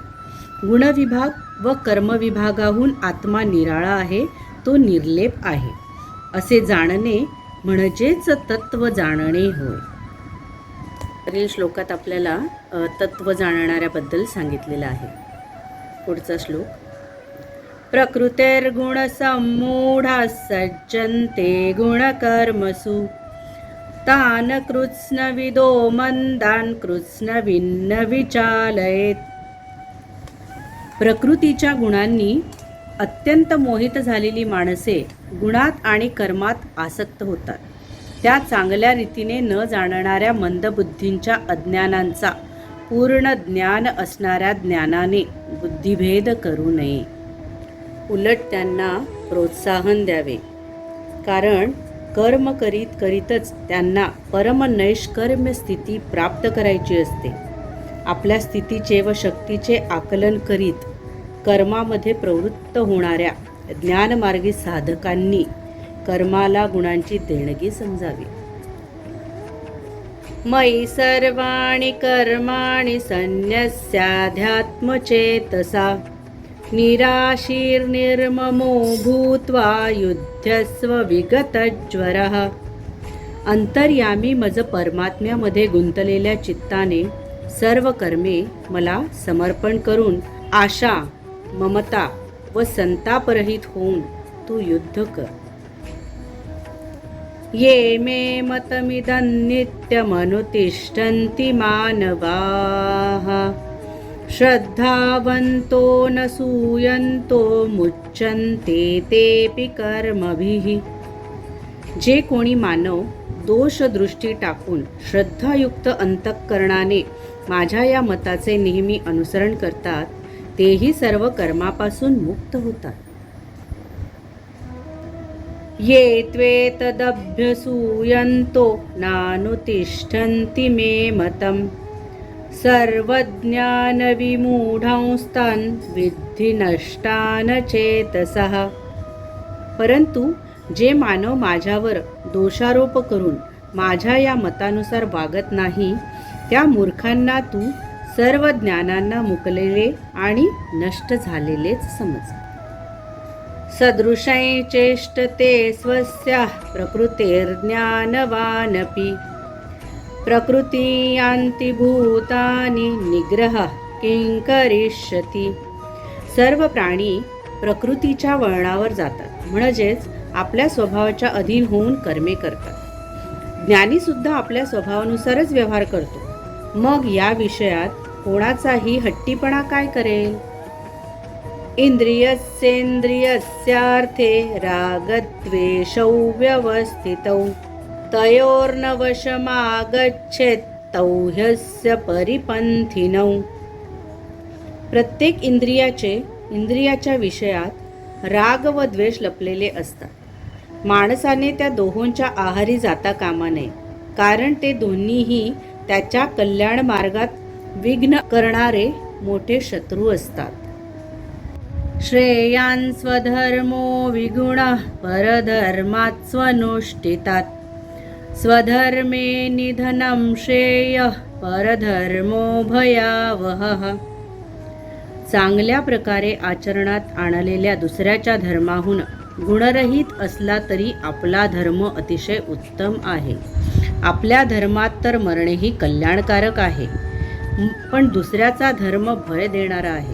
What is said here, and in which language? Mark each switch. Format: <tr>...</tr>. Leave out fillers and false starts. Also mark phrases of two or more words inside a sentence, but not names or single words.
<mr>गुणविभाग व कर्मविभागाहून आत्मा निराळा आहे, तो निर्लेप आहे असे जाणणे म्हणजेच तत्व जाणणे होय. वरील श्लोकात आपल्याला तत्व जाणणाऱ्याबद्दल सांगितलेलं आहे. पुढचा श्लोक.</mr> <sa>प्रकृतिर्गुणसम्मूढाः सज्जन्ते गुणकर्मसु तान् कृत्स्नविदो मंदान् कृत्स्नविन्न विचालयेत.</sa> <mr>प्रकृतीच्या गुणांनी अत्यंत मोहित झालेली माणसे गुणात आणि कर्मात आसक्त होतात. त्या चांगल्या रीतीने न जाणणाऱ्या मंदबुद्धींच्या अज्ञानांचा पूर्ण ज्ञान असणाऱ्या ज्ञानाने बुद्धिभेद करू नये. उलट त्यांना प्रोत्साहन द्यावे, कारण कर्म करीत करीतच त्यांना परम नैष्कर्म्य स्थिती प्राप्त करायची असते. आपल्या स्थितीचे व शक्तीचे आकलन करीत कर्मामध्ये प्रवृत्त होणाऱ्या ज्ञानमार्गी साधकांनी कर्माला गुणांची देणगी समजावी.</mr> <sa>मयि सर्वाणि कर्माणि संन्यस्याध्यात्मचेतसा निराशीर्निर्ममो भूत्वा युध्यस्व विगतज्वरः.</sa> <mr>अंतर्यामी मज परमात्म्यामध्ये गुंतलेल्या चित्ताने सर्व कर्मे मला समर्पण करून आशा, ममता व संतापरहित होऊन तू युद्ध कर.</mr> <sa>ये मे मतमिदं नित्यमनुतिष्ठन्ति मानवाः श्रद्धावन्तो न सूयन्तो मुच्यन्ते तेऽपि कर्मभिः.</sa> <mr>जे कोणी मानव दोषदृष्टी टाकून श्रद्धायुक्त अंतःकरणाने माझ्या या मताचे नेहमी अनुसरण करतात, तेही सर्व कर्मापासून मुक्त होतात.</mr> <sa>ये त्वेतदभ्यसूयन्तो नानुतिष्ठन्ति मे मतम् सर्वज्ञानविमूढांस्तान् विद्धि नष्टान् चेतसः.</sa> <mr>परंतु जे मानव माझ्यावर दोषारोप करून माझ्या या मतानुसार वागत नाही, त्या मूर्खांना तू सर्व ज्ञानांना मुकलेले आणि नष्ट झालेलेच समज.</mr> <sa>सदृशै चेष्टते स्वस्याः प्रकृतिर्ज्ञानवानपि प्रकृती यान्ति भूतानि निग्रहः किं करिष्यति.</sa> <mr>सर्व प्राणी प्रकृतीच्या वळणावर जातात, म्हणजेच आपल्या स्वभावाच्या अधीन होऊन कर्मे करतात. ज्ञानी सुद्धा आपल्या स्वभावानुसारच व्यवहार करतो. मग या विषयात कोणाचाही हट्टीपणा काय करेल.</mr> <sa>इंद्रियस्येंद्रियस्यार्थे रागद्वेषौ व्यवस्थितौ तयोर्न वशमागच्छेत् तौ ह्यस्य परिपंथिनौ.</sa> <mr>प्रत्येक इंद्रियाच्या विषयात राग व द्वेष लपलेले असतात. माणसाने त्या दोहोंच्या आहारी जाता कामा नये, कारण ते दोन्हीही त्याच्या कल्याण मार्गात विघ्न करणारे मोठे शत्रू असतात.</mr> <sa>श्रेयान् स्वधर्मो विगुणः परधर्मात् स्वनुष्ठितात् स्वधर्मे निधनं श्रेयः परधर्मो भयावहः.</sa> <mr>चांगल्या प्रकारे आचरणात आणलेल्या दुसऱ्याच्या धर्माहून गुणरहित असला तरी आपला धर्म अतिशय उत्तम आहे. आपल्या धर्मात तर मरणेही कल्याणकारक आहे, पण दुसऱ्याचा धर्म भय देणारा आहे.</mr>